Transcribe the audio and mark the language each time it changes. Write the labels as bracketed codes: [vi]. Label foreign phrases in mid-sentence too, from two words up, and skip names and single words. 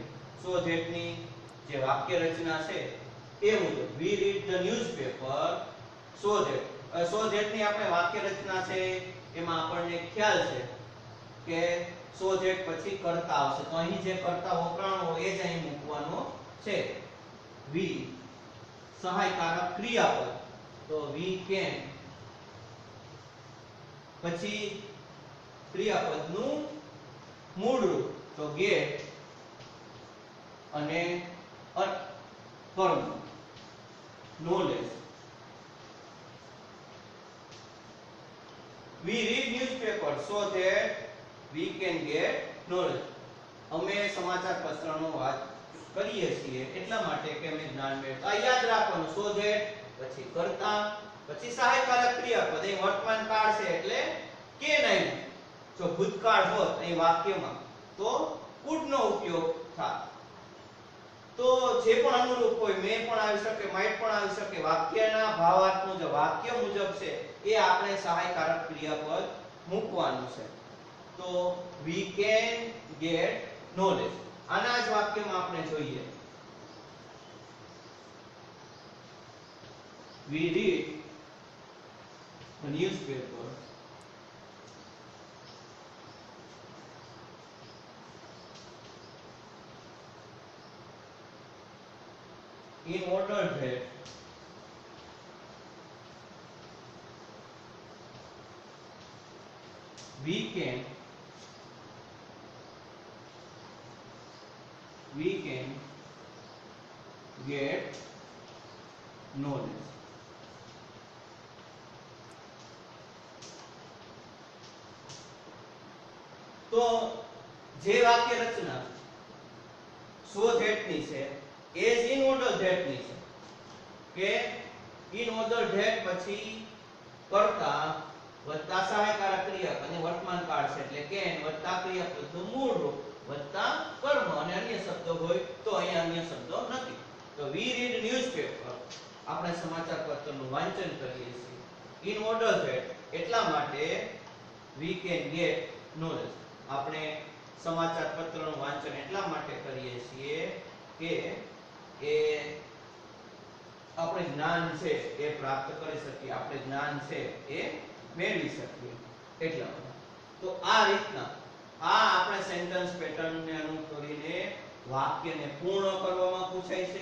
[en] so that [gu] ની જે વાક્ય રચના છે એ મુજબ [en] we read the newspaper so that. so that [gu] ની આપણે વાક્ય રચના છે એમાં આપણને ખ્યાલ છે કે [en] so that [gu] પછી કર્તા આવશે. તો અહીં જે કર્તા વપરાણો એ જ અહીં મૂકવાનો છે. we સહાયકારક ક્રિયાપદ, તો [en] we can [gu] પછી ક્રિયાપદનું મૂળ રૂપ તો get અને કર્મ knowledge. [en] we read newspaper so that we can get knowledge. [gu] અમે સમાચાર પત્રનો વાંચ કરીએ છીએ એટલા માટે કે અમે જ્ઞાન મેળવતા. આ યાદ રાખવાનું [en] so that [gu] પછી કર્તા પછી સહાયકારક ક્રિયાપદ. અહીં વર્તમાન કાળ છે એટલે કે નહીં. જો ભૂતકાળ હોત અહીં વાક્યમાં તો could નો ઉપયોગ થાય. તો જે પણ અનુરૂપ હોય મે પણ આવી શકે, માઇટ પણ આવી શકે, વાક્યના ભાવાર્થ મુજબ વાક્ય મુજબ છે એ આપણે સહાયકારક ક્રિયાપદ મૂકવાનું છે. તો [en] we can get knowledge [gu] આના જ વાક્યમાં આપણે જોઈએ [en] we read a newspaper in order that we can get knowledge. [gu] તો જે વાક્ય રચના [en] so that [gu] ની છે [en] as in order that [gu] ની છે કે [en] in order that [gu] પછી કર્તા વત્તા સહાયકારક ક્રિયાપદ અને વર્તમાન કાળ છે એટલે can વત્તા ક્રિયાપદનું મૂળ રૂપ વત્તા કર્મ અને અન્ય શબ્દો હોય તો અહીંયા અન્ય શબ્દો નથી. તો [en] we read newspaper [gu] આપણે સમાચાર પત્રનું વાંચન કરીએ છીએ [en] in order that [gu] એટલા માટે [en] we can get knowledge [gu] આપણે સમાચાર પત્રનું વાંચન એટલા માટે કરીએ છીએ કે એ આપણે જ્ઞાન છે એ પ્રાપ્ત કરી શકીએ, આપણે જ્ઞાન છે એ મેળવી શકીએ એટલા માટે. તો આ રીતના આ આપણે સેન્ટેન્સ પેટર્નને અનુસરીને વાક્યને પૂર્ણ કરવામાં પૂછાય છે.